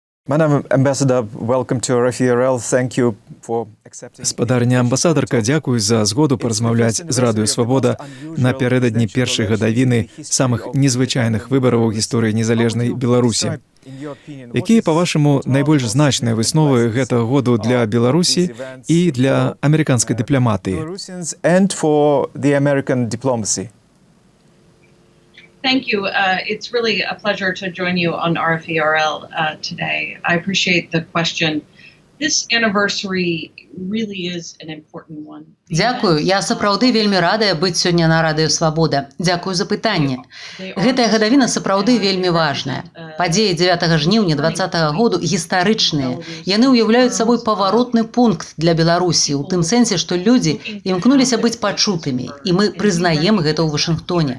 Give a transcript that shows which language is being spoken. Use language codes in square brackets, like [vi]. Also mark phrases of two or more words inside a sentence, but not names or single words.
[en] Madam Ambassador, welcome to RFE/RL. Thank you for accepting. [be] Спадарня амбасадарка, дзякуй за згоду паразмаўляць з Радыё Свабода напярэдадні першай гадавіны самых незвычайных выбараў у гісторыі незалежнай Беларусі. Якія, па-вашаму, найбольш значныя высновы гэтага году для Беларусі і для амерыканскай дыпламатыі? [en] And for the American diplomacy. Thank you. It's really a pleasure to join you on RFE/RL today. I appreciate the question. This anniversary really is an important one. [be] Дзякую. Я сапраўды вельмі радая быць сёння на Радыё Свабода. Дзякую за пытанне. Гэтая гадавіна сапраўды вельмі важная. Падзеі 9 жніўня 2020 году гістарычныя. Яны ўяўляюць сабой паваротны пункт для Беларусі, у тым сэнсе, што людзі імкнуліся быць пачутымі, і мы прызнаем гэта ў Вашынгтоне.